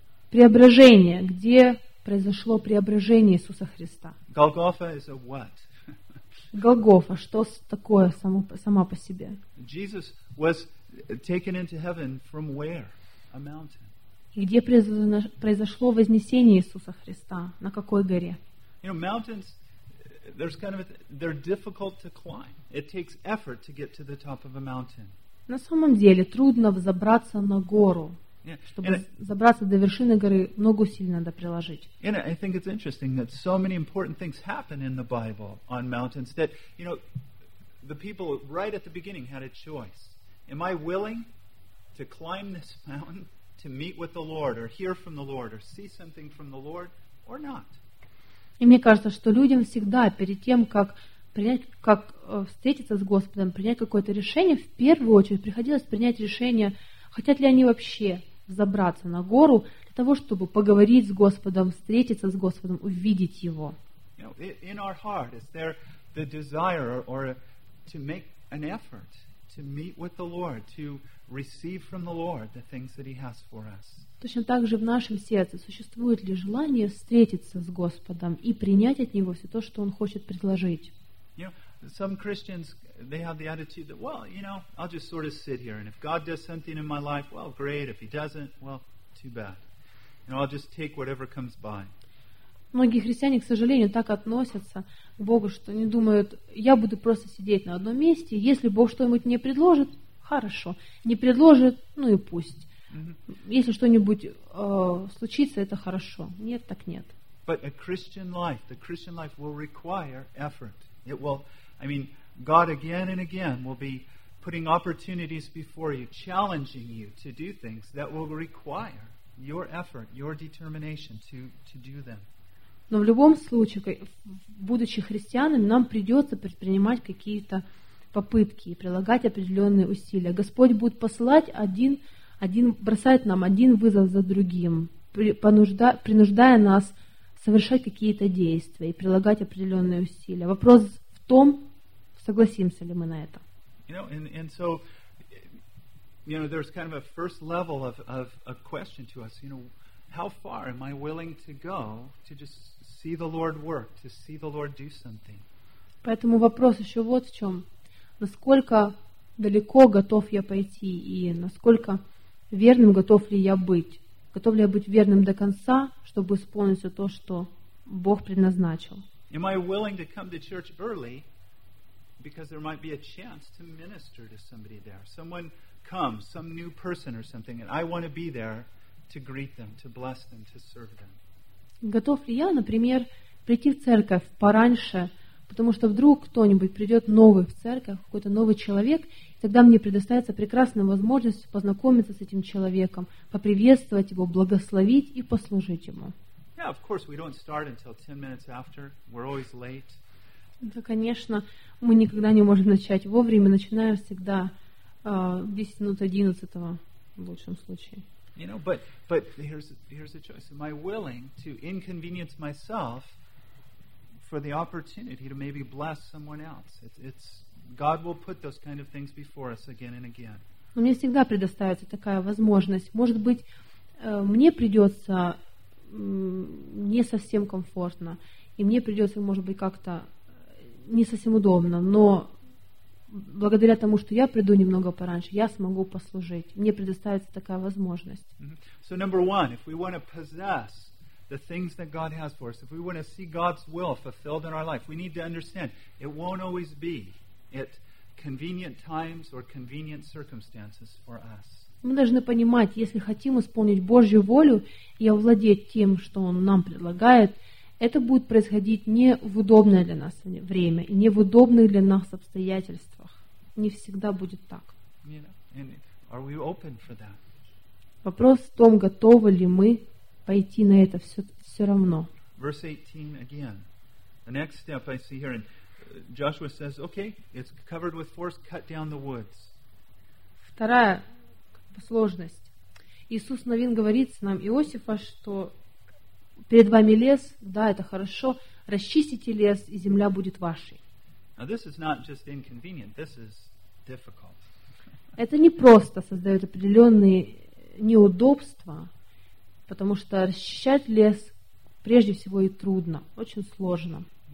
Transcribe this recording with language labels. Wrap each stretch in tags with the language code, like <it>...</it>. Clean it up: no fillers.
<ru>Преображение, где произошло преображение Иисуса Христа.</ru> <en>Golgotha is a what?</en> <ru>Голгофа, что такое сама по себе?</ru> <en>Jesus was taken into heaven from where? A mountain.</en> <ru>Где произошло вознесение Иисуса Христа? На какой горе?</ru> <en>You know, mountains, there's kind of a, they're difficult to climb. It takes effort to get to the top of a mountain.</en> <ru>На самом деле, трудно взобраться на гору. Чтобы забраться до вершины горы, много усилий надо приложить.</ru> <en>And I think it's interesting that so many important things happen in the Bible on mountains that, you know, the people right at the beginning had a choice. Am I willing to climb this mountain to meet with the Lord or hear from the Lord or see something from the Lord or not?</en> <ru>И мне кажется, что людям всегда перед тем, как принять, как встретиться с Господом, принять какое-то решение, в первую очередь приходилось принять решение, хотят ли они вообще забраться на гору для того, чтобы поговорить с Господом, встретиться с Господом, увидеть Его.</ru> <en>You know, in our heart, is there the desire or to make an effort to meet with the Lord, to receive from the Lord the things that He has for us?</en> <ru>Точно так же в нашем сердце существует ли желание встретиться с Господом и принять от Него все то, что Он хочет предложить?</ru> <en>You know, some Christians, they have the attitude that, well, you know, I'll just sort of sit here, and if God does something in my life, well, great. If He doesn't, well, too bad. You know, I'll just take whatever comes by.</en> <ru>Многие христиане, к сожалению, так относятся к Богу, что они думают, я буду просто сидеть на одном месте, если Бог что-нибудь мне предложит, хорошо. Не предложит, ну и пусть. Mm-hmm. Если что-нибудь случится, это хорошо. Нет, так нет.</ru> <en>But a Christian life, the Christian life will require effort. It will, I mean, God again and again will be putting opportunities before you, challenging you to do things that will require your effort, your determination to do them.</en> <ru>Но в любом случае, будучи христианами, нам придется предпринимать какие-то попытки и прилагать определенные усилия. Господь будет посылать один бросает нам один вызов за другим, принуждая нас совершать какие-то действия и прилагать определенные усилия. Вопрос в том, согласимся ли мы на это.</ru> <en>You know, and so, you know, there's kind of a first level of a question to us. You know, how far am I willing to go to just see the Lord work, to see the Lord do something?</en> <ru>Поэтому вопрос еще вот в чем. Насколько далеко готов я пойти и насколько верным готов ли я быть? Готов ли я быть верным до конца, чтобы исполнить все то, что Бог предназначил?</ru> <en>Am I willing to come to church early because there might be a chance to minister to somebody there? Someone comes, some new person or something, and I want to be there to greet them, to bless them, to serve them.</en> <ru>Готов ли я, например, прийти в церковь пораньше, потому что вдруг кто-нибудь придет новый в церковь, какой-то новый человек, тогда мне предоставится прекрасная возможность познакомиться с этим человеком, поприветствовать его, благословить и послужить ему.</ru> <en>Yeah, of course, we don't start until 10 minutes after. We're always late.</en> <ru>Да, конечно, мы никогда не можем начать вовремя. Начинаем всегда 10 минут 11-го, в лучшем случае.</ru> <en>You know, but here's the choice. Am I willing to inconvenience myself for the opportunity to maybe bless someone else? It's God will put those kind of things before us again and again.</en> <ru>Но мне всегда предоставится такая возможность. Может быть, мне придется не совсем комфортно, и мне придется, может быть, как-то не совсем удобно, но благодаря тому, что я приду немного пораньше, я смогу послужить. Мне предоставится такая возможность.</ru> <en>Mm-hmm. So number one, if we want to possess the things that God has for us, if we want to see God's will fulfilled in our life, we need to understand it won't always be at convenient times or convenient circumstances for us.</en> <ru>Мы должны понимать, если хотим исполнить Божью волю и овладеть тем, что Он нам предлагает, это будет происходить не в удобное для нас время и не в удобных для нас обстоятельствах. Не всегда будет так.</ru> <en>Are we open for that?</en> <ru>Вопрос в том, готовы ли мы пойти на это все равно.</ru> <en>Verse 18 again. The next step I see here, and Joshua says, okay, it's covered with forest, cut down the woods.</en> <ru>Вторая сложность. Иисус Навин говорит нам, Иосифа, что перед вами лес, да, это хорошо, расчистите лес, и земля будет вашей. Это не просто создает определенные неудобства, потому что расчищать лес прежде всего и трудно, очень сложно.</ru>